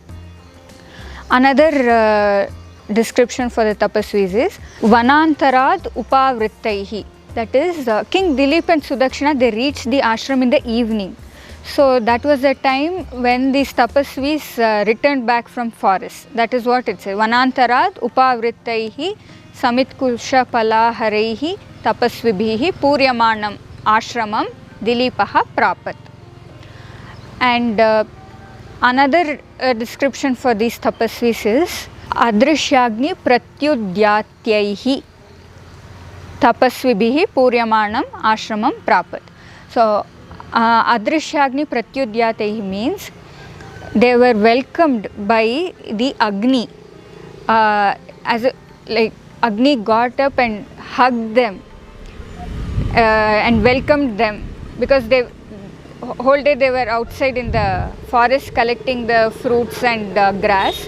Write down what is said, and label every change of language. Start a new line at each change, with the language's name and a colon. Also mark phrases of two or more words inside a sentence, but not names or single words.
English: Another description for the tapasvis is
Sanskrit: वनान्तराद् उपावृत्तैः.
English: That is, King Dilip and Sudakshina, they reached the ashram in the evening. So that was the time when these tapasvis returned back from forest. That is what it says.
Sanskrit: वनान्तराद् उपावृत्तैः समित् कुश फलाहरैः तपस्विभिः पूर्यमाणम् आश्रमम् दिलीपः प्राप.
English: And another description for these tapasvis is
Sanskrit: अदृश्याग्नि प्रत्युद्यातैः तपस्विभिः पूर्यमाणम् आश्रमम् प्राप.
English: So,
Sanskrit: अदृश्याग्नि प्रत्युद्यातैः
English: means they were welcomed by the Agni. Agni got up and hugged them and welcomed them, because they whole day they were outside in the forest collecting the fruits and grass.